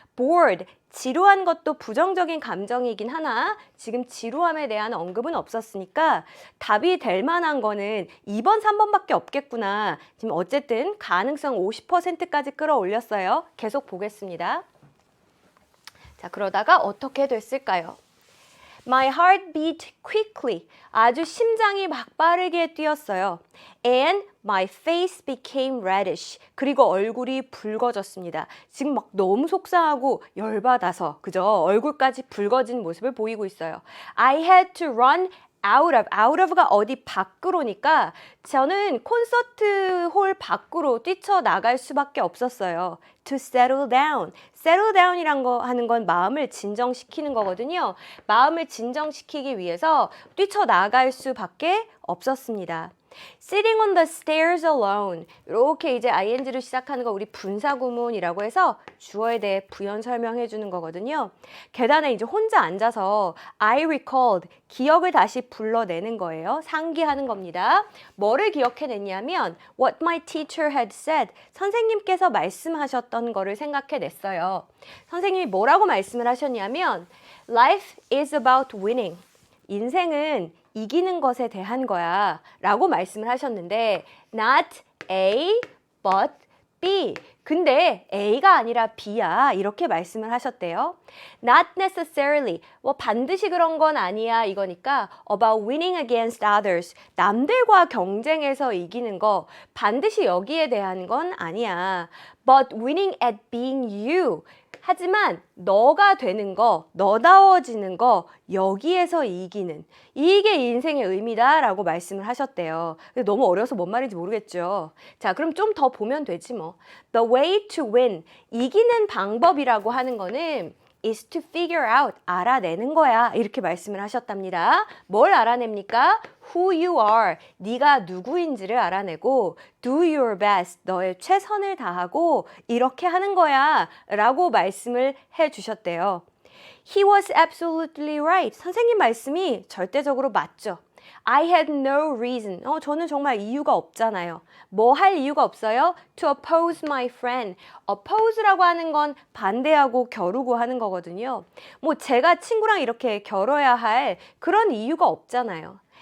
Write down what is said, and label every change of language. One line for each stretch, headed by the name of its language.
Korean: bored, 지루한 것도 부정적인 감정이긴 하나 지금 지루함에 대한 언급은 없었으니까 답이 될 만한 거는 2번, 3번밖에 없겠구나. 지금 어쨌든 가능성 50%까지 끌어올렸어요. 계속 보겠습니다. 자, 그러다가 어떻게 됐을까요?
English: My heart beat quickly.
Korean: 아주 심장이 막 빠르게 뛰었어요.
English: And my face became reddish.
Korean: 그리고 얼굴이 붉어졌습니다. 지금 막 너무 속상하고 열받아서 그죠? 얼굴까지 붉어진 모습을 보이고 있어요.
English: I had to run out of
Korean: 가 어디 밖으로니까 저는 콘서트 홀 밖으로 뛰쳐나갈 수밖에 없었어요.
English: To settle down. settle down
Korean: 이란 거 하는 건 마음을 진정시키는 거거든요. 마음을 진정시키기 위해서 뛰쳐나갈 수밖에 없었습니다.
English: Sitting on the stairs alone.
Korean: 이렇게 이제 ing로 시작하는 거 우리 분사구문이라고 해서 주어에 대해 부연 설명해 주는 거거든요. 계단에 이제 혼자 앉아서
English: I recalled,
Korean: 기억을 다시 불러내는 거예요. 상기하는 겁니다. 뭐를 기억해냈냐면
English: what my teacher had said.
Korean: 선생님께서 말씀하셨던 거를 생각해냈어요. 선생님이 뭐라고 말씀을 하셨냐면
English: Life is about winning.
Korean: 인생은 이기는 것에 대한 거야 라고 말씀을 하셨는데
English: not A but B.
Korean: 근데 A가 아니라 B야 이렇게 말씀을 하셨대요.
English: Not necessarily.
Korean: 뭐 반드시 그런 건 아니야 이거니까
English: about winning against others.
Korean: 남들과 경쟁해서 이기는 거 반드시 여기에 대한 건 아니야.
English: But winning at being you.
Korean: 하지만 너가 되는 거, 너다워지는 거 여기에서 이기는 이게 인생의 의미다 라고 말씀을 하셨대요. 너무 어려서 뭔 말인지 모르겠죠. 자, 그럼 좀 더 보면 되지 뭐.
English: The way to win,
Korean: 이기는 방법이라고 하는 거는
English: is to figure out,
Korean: 알아내는 거야. 이렇게 말씀을 하셨답니다. 뭘 알아냅니까?
English: Who you are,
Korean: 네가 누구인지를 알아내고
English: do your best,
Korean: 너의 최선을 다하고 이렇게 하는 거야 라고 말씀을 해주셨대요.
English: He was absolutely right.
Korean: 선생님 말씀이 절대적으로 맞죠.
English: I had no reason.
Korean: 저는 정말 이유가 없잖아요. 뭐 할 이유가 없어요?
English: To oppose my friend.
Korean: oppose라고 하는 건 반대하고 겨루고 하는 거거든요. 뭐 제가 친구랑 이렇게 겨뤄야 할 그런 이유가 없잖아요.